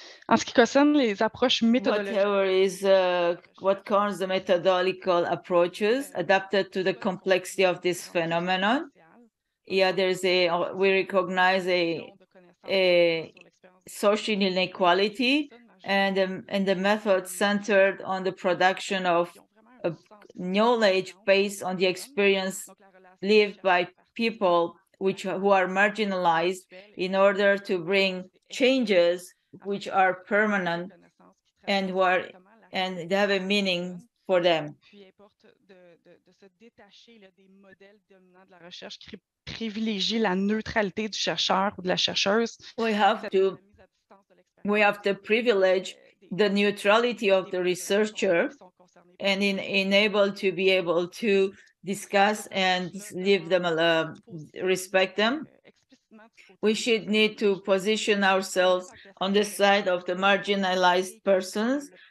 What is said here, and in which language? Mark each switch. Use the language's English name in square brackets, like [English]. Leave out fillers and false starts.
[French] En ce qui concerne les approches méthodologiques, [English] what concerns the methodological approaches adapted to the complexity of this phenomenon. Yeah, we recognize a social inequality and the method centered on the production of knowledge based on the experience lived by people who are marginalized in order to bring changes which are permanent and they have a meaning for them. [French] De se détacher des modèles dominants de la recherche qui privilégient la neutralité du chercheur ou de la chercheuse. [English] We have to privilege the neutrality of the researcher and enable to be able to discuss and leave them respect them. We should need to position ourselves on the side of the marginalized persons.